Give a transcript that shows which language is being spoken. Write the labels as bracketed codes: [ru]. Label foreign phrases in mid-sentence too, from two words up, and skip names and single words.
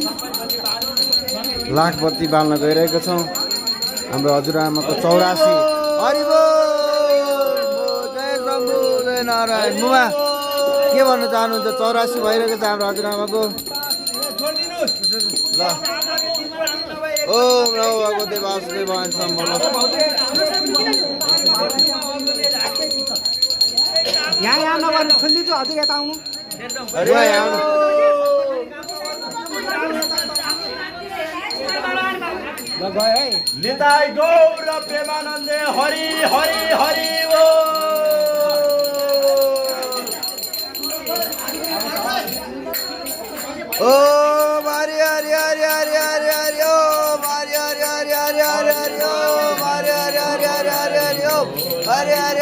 [ne] लाखबत्ती बाल्न गइरहेको छौँ हाम्रो हजुरआमाको 84 हरि बोल जय शम्भु जय नारायण मुमा के भन्न चाहनुहुन्छ 84 भइरहेको छ हाम्रो हजुरआमाको ल [sa] ओम नमो भगवते वासुदेवाय [ne] सम्भव यहाँ नगर्नु खोलिदिन्छु हजुर यता आउनु अरे आउनु [bn] निताई गौर प्रेमानन्दे हरि हरि हरि [sa] ओ हरि हरि हरि हरि हरि हरि ओम हरि हरि हरि हरि हरि हरि ओम हरि हरि हरि हरि हरि हरि ओम हरि हरि